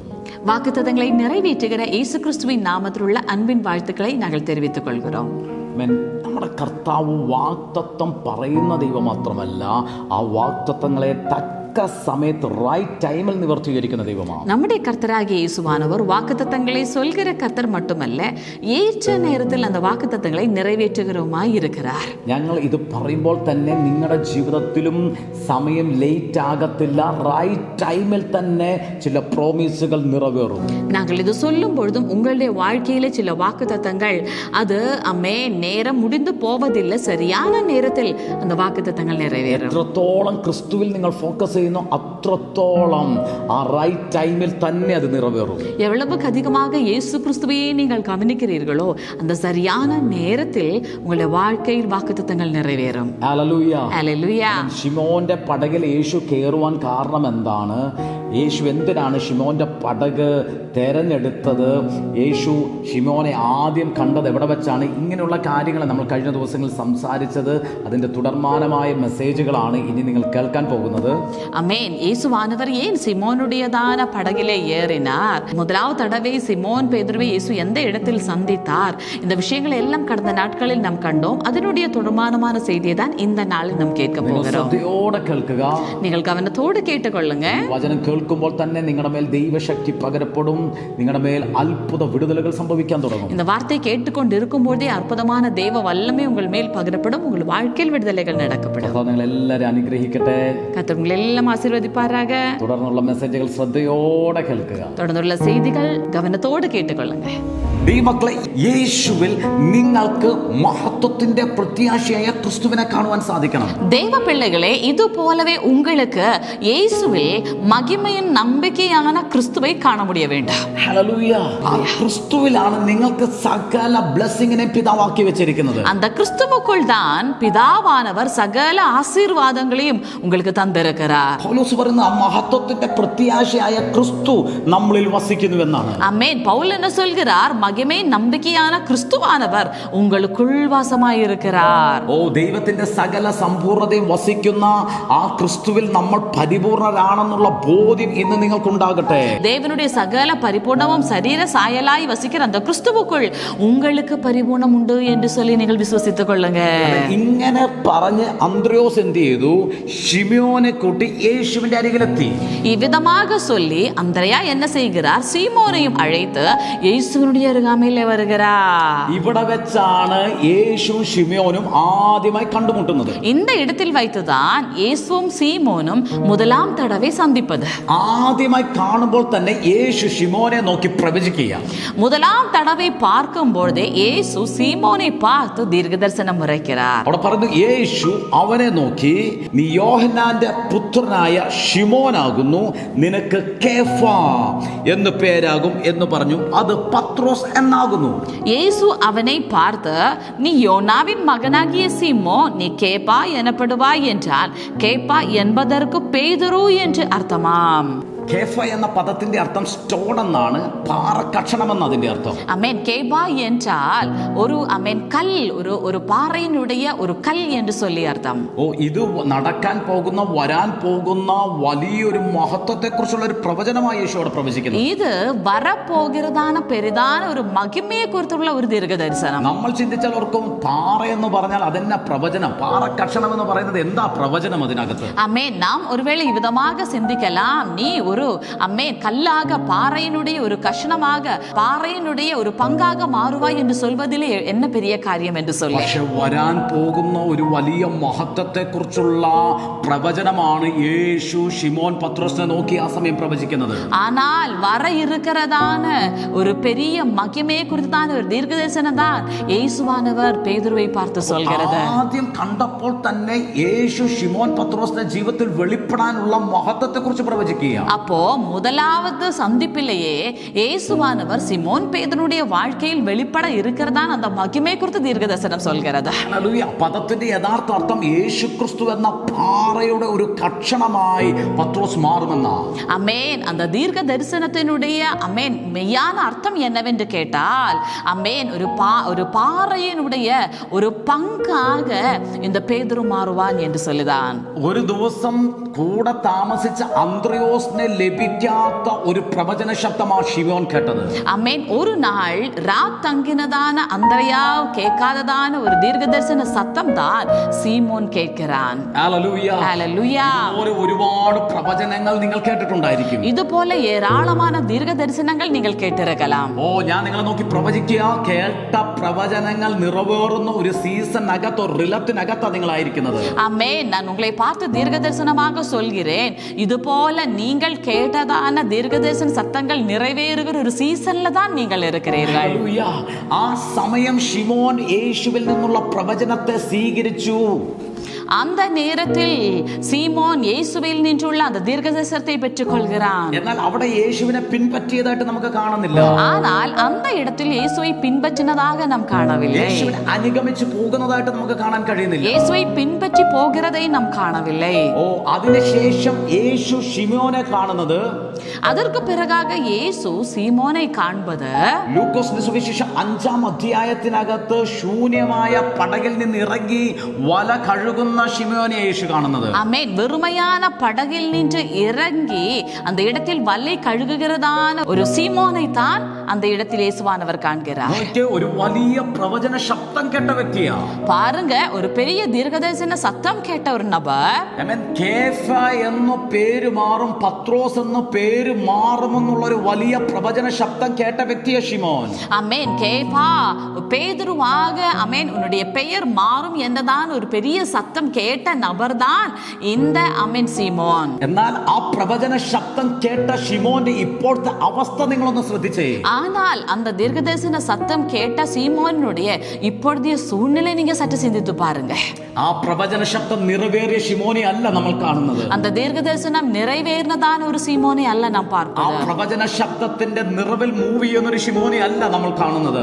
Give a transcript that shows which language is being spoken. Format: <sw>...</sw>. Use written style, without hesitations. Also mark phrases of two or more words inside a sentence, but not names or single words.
<ta>வாக்குத்தத்தங்களை நிறைவேற்றுகிற இயேசு கிறிஸ்துவின் நாமத்திலுள்ள அன்பின் வாழ்த்துக்களை நாங்கள் தெரிவித்துக் கொள்கிறோம்.</ta> <ml>നമ്മുടെ കർത്താവ് വാഗ്ദത്തം പറയുന്ന ദൈവം മാത്രമല്ല, ആ വാഗ്ദത്തങ്ങളെ സമയത്ത്</ml> <en>right time-il</en> <ml>നിവർത്തീകരിക്കുന്ന ദൈവമാണ്.</ml> <ta>நம்முடைய கர்த்தராகிய இயேசுவானவர் வாக்குத்தத்தங்களை சொல்கிற கர்த்தர் மட்டுமல்ல, ஏற்ற நேரத்தில் அந்த வாக்குத்தத்தங்களை நிறைவேற்றுகிறவராய் இருக்கிறார்.</ta> <ml>ഞങ്ങൾ ഇത് പറയുമ്പോൾ തന്നെ നിങ്ങളുടെ ജീവിതത്തിലും സമയം ലേറ്റ് ആകത്തില്ല.</ml> <en>right time-il</en> <ml>തന്നെ ചില പ്രോമിസുകൾ നിറവേറും.</ml> <ta>நாங்கள் இது சொல்லும் பொழுதும் உங்களுடைய வாழ்க்கையில சில வாக்குத்தத்தங்கள் அது நேரம் முடிந்து போவதில்லை, சரியான நேரத்தில் அந்த வாக்குத்தத்தங்கள் நிறைவேறும்.</ta> <ml>എത്രത്തോളം ക്രിസ്തുവിൽ നിങ്ങൾ ഫോക്കസ് അത്രത്തോളം ആ</ml> <en>right time-il</en> <ml>തന്നെ അത് നിറവേറും.</ml> <ta>எவ்வளவுக்கு அதிகமாக இயேசு கிறிஸ்துவையே நீங்கள் கவனிக்கிறீர்களோ அந்த சரியான நேரத்தில் உங்களுடைய வாழ்க்கையில் வாக்குத்தத்தங்கள் நிறைவேறும்.</ta> <ml>ഹല്ലേലൂയ, ഹല്ലേലൂയ. ശിമോന്റെ പടകിൽ യേശു കയറുവാൻ കാരണം എന്താണ്? യേശു എന്തിനാണ് ശിമോന്റെ പടക് തെരഞ്ഞെടുത്തത്? യേശു ശിമോനെ ആദ്യം കണ്ടത് എവിടെ വെച്ചാണ്? ഇങ്ങനെയുള്ള കാര്യങ്ങൾ നമ്മൾ കഴിഞ്ഞ ദിവസങ്ങളിൽ സംസാരിച്ചത്. അതിന്റെ തുടർമാനമായ മെസ്സേജുകളാണ് ഇനി നിങ്ങൾ കേൾക്കാൻ പോകുന്നത്.</ml> <ta>அமேன். இயேசுவானவர் ஏன் சிமோனுடையதான படகிலே ஏறினார்? முதலாவது தடவை சிமோன் பேதுருவை இயேசு எந்த இடத்தில் சந்தித்தார்? இந்த விஷயங்களை எல்லாம் கடந்த நாட்களில் நாம் கண்டோம். அதனுடைய தொடர்மானமான செய்தியை தான் இந்த நாளில் நாம் கேட்க போகிறோம். நீங்கள் கவனத்தோடு கேட்டுக்கொள்ளுங்க.</ta> <ml>വചനം കേൾക്കുമ്പോൾ തന്നെ നിങ്ങളുടെ മേൽ ദൈവശക്തി പകരപ്പെടും. നിങ്ങളുടെ മേൽ അത്ഭുത വിടുതലുകൾ സംഭവിക്കാൻ തുടങ്ങും.</ml> <ta>இந்த வார்த்தை கேட்டுக்கொண்டு இருக்கும்போதே அற்புதமான தேவ வல்லமை உங்கள் மேல் பகரப்படும். உங்கள் வாழ்க்கையில் விடுதலைகள் நடக்கப்படும்.</ta> <ml>നിങ്ങൾ എല്ലാവരും അനുഗ്രഹിക്കട്ടെ.</ml> <ta>கர்த்தர் உங்களை எல்லாம் ஆசீர்வதிப்பாராக.</ta> <ml>തുടർന്നുള്ള മെസ്സേജുകൾ ശ്രദ്ധയോടെ കേൾക്കുക.</ml> <ta>தொடர்ந்துள்ள செய்திகள் கவனத்தோடு கேட்டுக்கொள்ளுங்க.</ta> <ml>ദൈവമക്കളെ, യേശുവിൽ നിങ്ങൾക്ക് മഹത്വത്തിന്റെ പ്രത്യാശയായ ക്രിസ്തുവിനെ കാണുവാൻ സാധിക്കണം.</ml> <ta>தெய்வ பிள்ளைகளே, இது போலவே உங்களுக்கு இயேசுவில் மகிமையின் நம்பிக்கையான கிறிஸ்துவை காண முடிய வேண்டும்.</ta> <ml>ഹല്ലേലൂയ. ആ ക്രിസ്തുവിലാണ് നിങ്ങൾക്ക് സകല ബ്ലെസ്സിങ്ങിനെ പിതാവാക്കി വെച്ചിരിക്കുന്നത്.</ml> <ta>அந்த கிறிஸ்துவுக்குள் தான் பிதாவானவர் சகல ஆசீர்வாதங்களையும் உங்களுக்கு தந்திருக்கிறார்.</ta> <ml>പൗലോസ് പറയുന്ന ആ മഹത്വത്തിന്റെ പ്രത്യാശയായ ക്രിസ്തു നമ്മളിൽ വസിക്കുന്നു എന്നാണ്.</ml> <ta>ஆமென். பவுல் என்ன சொல்கிறார்? மகிமை நம்பிக்கையான கிறிஸ்துவானவர் உங்களுக்குள் வாசமாயிருக்கிறார்.</ta> <ml>ഓ, ദൈവത്തിന്റെ സകല സമ്പൂർണ്ണതയും വസിക്കുന്ന ആ ക്രിസ്തുവിൽ നമ്മൾ പരിപൂർണരാണെന്നുള്ള ബോധ്യം ഇന്ന് നിങ്ങൾക്കുണ്ടാകട്ടെ.</ml> <ta>தேவனுடைய சகல பரிபூர்ணமும் சரீர சாயலாய் வசிக்கிற அந்த கிறிஸ்துவுக்குள் உங்களுக்கு பரிபூர்ணம் உண்டு என்று சொல்லி நீங்கள் விசுவசித்துக் கொள்ளுங்க.</ta> <ml>ഇങ്ങനെ പറഞ്ഞ് അന്ത്രയോസ് എന്ത് ചെയ്തു? ശിമോനെ കൂട്ടി യേശുവിന്റെ അരികിലെത്തി.</ml> <ta>இவ்விதமாக சொல்லி அந்திரயா என்ன செய்கிறார்? சீமோனையும் அழைத்து இயேசுவினுடைய அருகாமையிலே வருகிறார்.</ta> <ml>ഇവിടെ വെച്ചാണ് യേശുവും ശിമോനും ആദ്യമായി കണ്ടുമുട്ടുന്നത്.</ml> <ta>இந்த இடத்தில் வைத்துதான் இயேசுவும் சீமோனும் முதலாம் தடவை சந்திப்பது.</ta> <ml>ആദ്യമായി കാണുമ്പോൾ തന്നെ യേശു ശിമോനെ നോക്കി പ്രവചിക്കുക.</ml> <ta>முதலாம் தடவை பார்க்கும் பொழுதே இயேசு சீமோனை பார்த்து தீர்க்கதரிசனம் உரைக்கிறார்.</ta> <ml>അവിടെ പറഞ്ഞു, യേശു അവനെ നോക്കി, നീ യോഹന്നാന്റെ പുത്രനായ ശിമോനാകുന്നു, നിനക്ക് കേഫ എന്ന് പേരാകും എന്ന് പറഞ്ഞു. അത് പത്രോസ് എന്നാകുന്നു.</ml> <ta>இயேசு அவனை பார்த்து, நீ யோனாவின் மகனாகிய சீமோ, நீ கேப்பா எனப்படுவாய் என்றால், கேப்பா என்பதற்கு பேதுரு என்று அர்த்தமாம்.</ta> <ml>കേഫ എന്ന പദത്തിന്റെ അർത്ഥം സ്റ്റോൺ എന്നാണ്, പാറക്കഷണം എന്ന അതിന്റെ അർത്ഥം.</ml> <ta>அமேன். கேபா என்றால் ஒரு அமேன் கல், ஒரு பாறையினுடைய ஒரு கல் என்று சொல்லி அர்த்தம்.</ta> <ml>ഓ, ഇത് നടക്കാൻ പോകുന്ന വരാൻ പോകുന്ന വലിയൊരു മഹത്വത്തെ കുറിച്ചുള്ള ഒരു പ്രവചനമായി യേശുവോട് പ്രവചിക്കുന്നു.</ml> <ta>இது வரப்போகிறதான பெரிதான ஒரு மகிமையை</ta> <ml>കുറിച്ചുള്ള ഒരു ദീർഘദർശനം. നമ്മൾ ചിന്തിച്ചാൽ ഓർക്കും, പാറ എന്ന് പറഞ്ഞാൽ അതെന്നാ പ്രവചനം? പാറക്കഷണം എന്ന് പറയുന്നത് എന്താ പ്രവചനം അതിനകത്ത്? അമേൻ.</ml> <ta>நாம் ஒருவேளை വിധமாக சிந்திக்கலாம், நீ ஒரு அம்மேன் கல்லாக, பாறையினுடைய ஒரு கஷணமாக, பாறையினுடைய ஒரு பங்காக மாறுவாய் என்று சொல்வதிலே என்ன பெரிய காரியம் என்று சொல்லி.</ta> <ml>പക്ഷെ വരാൻ പോകുന്ന ഒരു വലിയ മഹത്വത്തെ കുറിച്ചുള്ള പ്രവചനമാണ് യേശു ശിമോൻ പത്രോസിനെ നോക്കി ആ സമയം പ്രവചിക്കുന്നത്.</ml> <ta>ஆனால் வர இருக்கிறதான ஒரு பெரிய மகிமையை குறித்தான ஒரு தீர்க்கதரிசனம் தான் இயேசுவானவர் பேதுருவை பார்த்து சொல்கிறது.</ta> <ml>ആദ്യം കണ്ടപ്പോൾ തന്നെ യേശു ശിമോൻ പത്രോസിന്റെ ജീവിതത്തിൽ വെളിപ്പെടാനുള്ള മഹത്വത്തെ കുറിച്ച് പ്രവചിക്കുക.</ml> <ta>அப்போ முதலாவது சந்திப்பிலேயே இயேசுவானவர் சிமோன் பேதுருடைய வாழ்க்கையில் வெளிப்பட இருக்கிறதான் அந்த மகிமை குறித்து தீர்க்கதரிசனம் சொல்கிறது.</ta> <ml>ഹല്ലേലൂയ. പദത്തിന്റെ യഥാർത്ഥ അർത്ഥം യേശു ക്രിസ്തു എന്ന പാറയുടെ ഒരു കഷണമായി പത്രോസ് മാറുമെന്ന.</ml> <ta>அமேன். அந்த தீர்க்க தரிசனத்தினுடைய அமேன் மெய்யான அர்த்தம் என்னவென்று கேட்டால், அமேன் ஒரு பாறையினுடைய ஒரு பங்காக இந்த பேதுரு மாறுவான் என்று சொல்லுதான்.</ta> <ml>ഒരു ദിവസം കൂടെ താമസിച്ച അന്ത്രയോസിനെ ലഭിക്കാത്ത ഒരു പ്രവചന ശബ്ദമാണ് ശിമോൻ കേട്ടത്.</ml> <ta>அமேன். ஒரு நாள் ராத் தங்கினதான அந்திரயா கேட்காததான ஒரு தீர்க்கதரிசன சத்தம் தான் சீமோன் கேட்கிறான்.</ta> <ml>ഹല്ലേലൂയ.</ml> <ta>ஹல்லேலூயா.</ta> <ml>ഒരുപാട് പ്രവചനങ്ങൾ നിങ്ങൾ കേട്ടിട്ടുണ്ടായിരിക്കും.</ml> <ta>இதுபோல ஏராளமான தீர்க்க தரிசனங்கள் நீங்கள் கேட்டிருக்கலாம்.</ta> <ml>ഓ, ഞാൻ നിങ്ങളെ നോക്കി പ്രവചിക്കുക. കേട്ട പ്രവചനങ്ങൾ നിറവേറുന്ന ഒരു സീസണിനകത്തോ റിലത്തിനകത്താ നിങ്ങളായിരിക്കുന്നത്.</ml> <ta>ஆமென். நான் உங்களை பார்த்து தீர்க்க தரிசனமாக சொல்கிறேன், இது போல நீங்கள் கேட்டதான தீர்க்கதரிசன சத்தங்கள் நிறைவேறுகிற ஒரு சீசன்ல தான் நீங்கள் இருக்கிறீர்கள்.</ta> <ml>ഹല്ലേലൂയ. ആ സമയം ശിമോൻ യേശുവിൽ നിന്നുള്ള പ്രവചനത്തെ സ്വീകരിച്ചു.</ml> <ta>அந்த நேரத்தில் சீமோன் இயேசுவில் நின்றுள்ள அந்த தீர்க்கதரிசனத்தை பெற்றுக் கொள்கிறான்.</ta> <ml>എന്നാൽ അവിടെ യേശുവിനെ പിൻപറ്റിയതായിട്ട് നമുക്ക് കാണുന്നില്ല.</ml> <ta>ஆனால் அந்த இடத்தில் இயேசுவை பின்பற்றினதாக நாம் காணவில்லை.</ta> <ml>യേശുവിനെ അനുഗമിച്ച് പോകുന്നതായിട്ട് നമുക്ക് കാണാൻ കഴിയുന്നില്ല.</ml> <ta>இயேசுவை பின்பற்றி போகிறதை நாம் காணவில்லை.</ta> <ml>ഓ, അതിനുശേഷം യേശു ശിമോനെ കാണുന്നത്,</ml> <ta>அதற்கு பிறகாக இயேசு சீமோனை காண்பது,</ta> <ml>ലൂക്കോസിന്റെ സുവിശേഷം 5-ാം അധ്യായത്തിനകത്ത് ശൂന്യമായ പടകിൽ നിന്ന് ഇറങ്ങി വല കഴുകുന്ന ശിമോനെ യേശു കാണുന്നത്.</ml> <ta>ஆமென். வெறுமையான படகில் நின்று இறங்கி அந்த இடத்தில் வலை கழுகுகிறதான ஒரு சீமோனை தான் அந்த இடத்தில் இயேசுவானவர் காண்கிறார்.</ta> <ml>ഒരു വലിയ പ്രവചന ശബ്ദം കേട്ട വ്യക്തിയാ.</ml> <ta>பாருங்க, ஒரு பெரிய தீர்க்கதரிசன சத்தம் கேட்ட ஒரு நபர்.</ta> <ml>കേഫ എന്ന പേര് മാറും, പത്രോസ് എന്ന പേര് മാറുമെന്നുള്ള ഒരു വലിയ പ്രവചന ശബ്ദം കേട്ട വ്യക്തിയാ ശിമോൻ.</ml> <ta>அமேன். கேபா, பேதுருவாக, அமேன், உன்னுடைய பெயர் மாறும் എന്നതാണ് ஒரு பெரிய சத்தம் கேட்ட நபர் தான் இந்த அமேன் சீமோன்.</ta> <ml>എന്നാൽ ആ പ്രവചന ശബ്ദം കേട്ട ശിമോന്റെ ഇപ്പോഴത്തെ അവസ്ഥ നിങ്ങളൊന്ന് ശ്രദ്ധിച്ചേ.</ml> <ta>ஆனால் அந்த தீர்க்கதரிசன சத்தம் கேட்ட சீமோனுடைய இப்பொழுதைய சூழ்நிலை நீங்க சற்று சிந்தித்து பாருங்க.</ta> <ml>ആ പ്രവചന ശബ്ദം നിറവേറിയ ശിമോനെ അല്ല നമ്മൾ കാണുന്നത്.</ml> <ta>அந்த தீர்க்கதரிசனம் நிறைவேறினதான ஒரு சீமோனை அல்ல நாம்</ta> <ml>ആ</ml> <ta>பார்ப்பது.</ta> <ml>പ്രവചന ശബ്ദത്തിന്റെ നിറവിൽ മൂവ് ചെയ്യുന്ന ഒരു ശിമോനെ അല്ല നമ്മൾ കാണുന്നത്.</ml>